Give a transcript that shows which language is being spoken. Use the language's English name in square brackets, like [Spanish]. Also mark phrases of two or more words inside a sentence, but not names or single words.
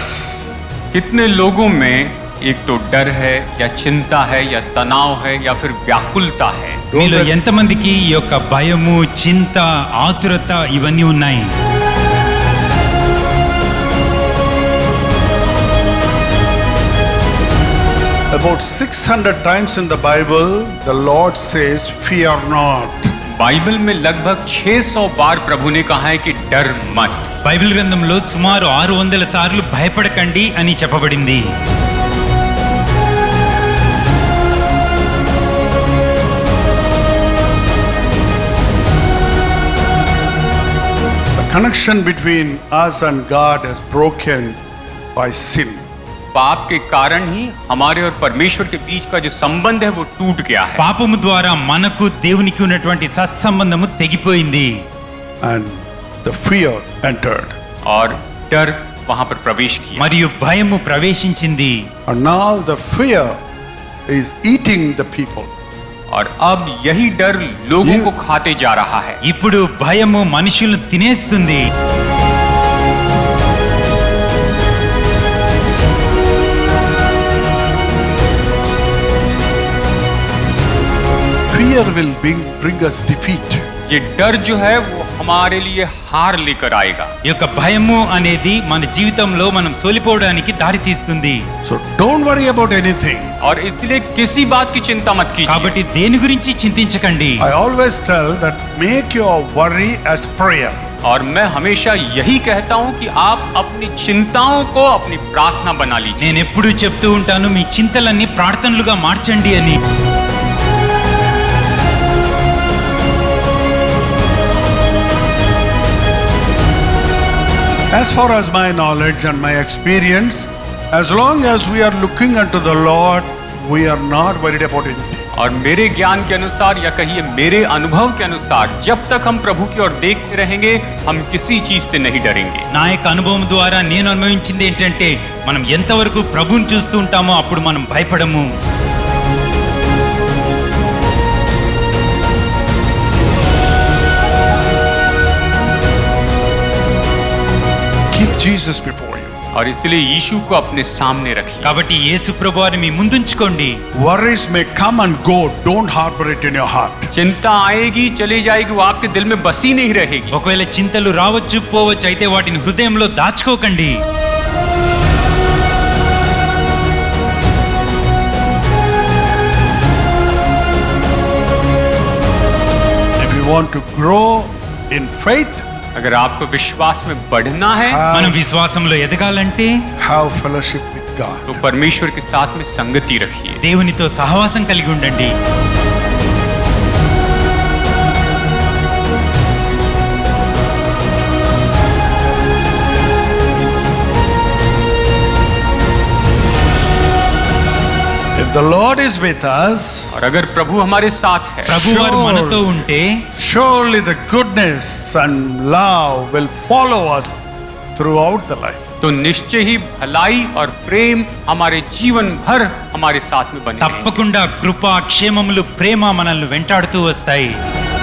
[Hindi] कितने लोगों में एक तो डर है या चिंता है या तनाव है या फिर व्याकुलता है? [Telugu] మీలో ఎంతమందికి ఈ యొక్క భయము, చింత, ఆతురత ఇవన్నీ ఉన్నాయి? [English] About 600 times in the Bible, the Lord says, "Fear not." [Hindi] बाइबल में लगभग 600 बार प्रभु ने कहा है कि डर मत। [Telugu] బైబిల్ గ్రంథంలో సుమారు 600 సార్లు భయపడకండి అని చెప్పబడింది. [English] The connection between us and God is broken by sin. [Hindi] पाप के कारण ही हमारे और परमेश्वर के बीच का जो संबंध है वो टूट गया है। [Telugu] పాపము ద్వారా మనకు దేవునికి ఉన్నటువంటి సత్సంబంధము తెగిపోయింది. [English] And the fear entered. [Hindi] और डर वहां पर प्रवेश किया। [Telugu] మరియు భయము ప్రవేశించింది. [English] And now the fear is eating the people. [Hindi] और अब यही डर लोगों को खाते जा रहा है। [Telugu] ఇప్పుడు భయము మనుషులను తినేస్తుంది. [English] Fear will bring us defeat. [Hindi] ये डर जो है वो हमारे लिए हार लेकर आएगा। [Telugu] ఈ యొక్క భయము అనేది మన జీవితంలో మనం సోలిపోవడానికి దారి తీస్తుంది. [English] So don't worry about anything. [Hindi] और इसलिए किसी बात की चिंता मत कीजिए। [Telugu] కాబట్టి దేని గురించి చింతించకండి. [English] I always tell that make your worry as prayer. [Hindi] और मैं हमेशा यही कहता हूँ कि आप अपनी चिंताओं को अपनी प्रार्थना बना लीजिए। [Telugu] నేను ఎప్పుడూ చెప్తూ ఉంటాను, మీ చింతలన్నీ ప్రార్థనలుగా మార్చండి అని. [English] As far as my knowledge and my experience, as long as we are looking unto the Lord, we are not worried about anything. [Hindi] और मेरे ज्ञान के अनुसार या कहिए मेरे अनुभव के अनुसार जब तक हम प्रभु की ओर देखते रहेंगे हम किसी चीज से नहीं डरेंगे। [Telugu] నా యొక్క అనుభవం ద్వారా నేను అనుభవించింది ఏంటంటే మనం ఎంతవరకు ప్రభువుని చూస్తూ ఉంటామో అప్పుడు మనం భయపడము. [English] Keep Jesus before you. [Hindi] और इसलिए यीशु को अपने सामने रखिए। [Telugu] కాబట్టి యేసు ప్రభువారిని మీ ముందుంచుకోండి. [English] Worries may come and go. Don't harbor it in your heart. [Hindi] चिंता आएगी चली जाएगी वो आपके दिल में बसी नहीं रहेगी। [Telugu] ఒకవేళ చింతలు రావచ్చు పోవచ్చు, అయితే వాటిని హృదయంలో దాచుకోకండి. [English] If you want to grow in faith, [Hindi] अगर आपको विश्वास में बढ़ना है [Telugu] మనం విశ్వాసంలో ఎదగాలంటే [English] have fellowship with God. [Hindi] तो परमेश्वर के साथ में संगति रखिए। [Telugu] దేవునితో సహవాసం కలిగి ఉండండి. [English] If the Lord is with us, [Hindi] और अगर प्रभु हमारे साथ है [Telugu] ప్రభువారు మనతో ఉంటే [English] surely the goodness and love will follow us throughout the life. [Hindi] तो निश्चय ही भलाई और प्रेम हमारे जीवन भर हमारे साथ में बने रहेंगे। [Telugu] తప్పకుండా కృప, క్షేమములు, ప్రేమ మనల్ని వెంటాడుతూ వస్తాయి.